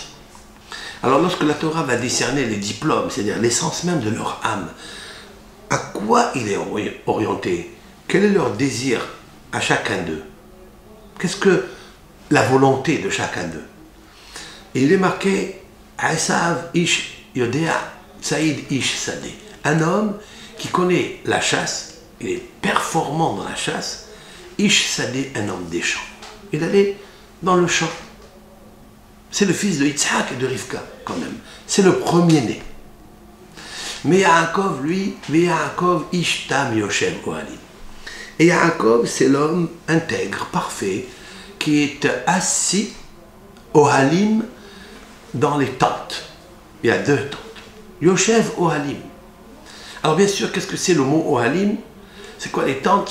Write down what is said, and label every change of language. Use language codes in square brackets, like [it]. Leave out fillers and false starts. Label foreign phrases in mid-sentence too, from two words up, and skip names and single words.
[fr] Alors lorsque la Torah va décerner les diplômes, c'est-à-dire l'essence même de leur âme, à quoi il est orienté? Quel est leur désir à chacun d'eux? Qu'est-ce que la volonté de chacun d'eux? Et il est marqué [he] עשו איש יודע ציד איש שדה, [fr] un homme qui connaît la chasse, il est performant dans la chasse, [he] איש שדה, [fr] un homme des champs. Il allait dans le champ. C'est le fils de Yitzhak et de Rivka, quand même. C'est le premier-né. Mais Yaakov, lui, [he] יעקב איש תם יושב אוהלים. [fr] Et Yaakov, c'est l'homme intègre, parfait, qui est assis ohalim dans les tentes. Il y a deux tentes. [he] יושב אוהלים. [fr] Alors bien sûr, qu'est-ce que c'est le mot ohalim? C'est quoi les tentes?